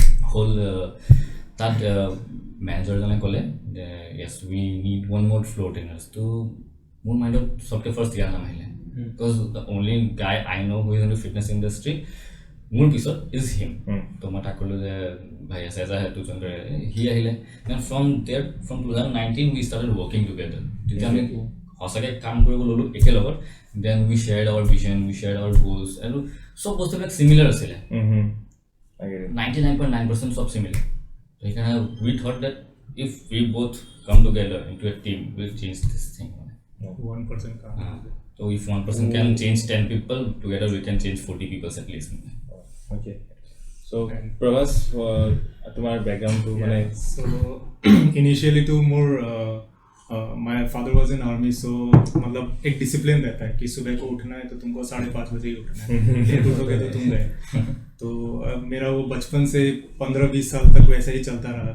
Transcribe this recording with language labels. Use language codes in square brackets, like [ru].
[as] হ'ল তাত মেনেজাৰজনে ক'লে যে [en] yes we need one more floor trainers [as] তো মোৰ মাইণ্ডত চবকে ফাৰ্ষ্ট ইয়াৰ নাম আহিলে [en] because the only guy I know' who is in the fitness industry [as] মোৰ পিছত [en] is him [as] তো মই তাক ক'লোঁ যে ভাই আছে এজা সেইটো জইন কৰে সি আহিলে then [en] from 2019 we started working together [as] তেতিয়া আমি সঁচাকৈ কাম কৰিব ল'লোঁ একেলগত [en] then we shared our vision we shared our goals [as] আৰু চব বস্তুবিলাক চিমিলাৰ আছিলে 99.9% সব similar. [en] So we thought that if we both come together into a team, we'll change this thing. 1% can't. So if 1% can change 10 people, together we can change 40 people at least. [as] Okay. So Prabash, tomar background to mane [en] so initially to more my father was in army, [hi] so मतलब एक discipline रहता है कि सुबह को उठना है तो तुमको 5:30 बजे ही उठना है, लेट उठोगे तो तुम गए। तो मेरा वो बचपन से 15-20 साल तक वैसा ही चलता रहा।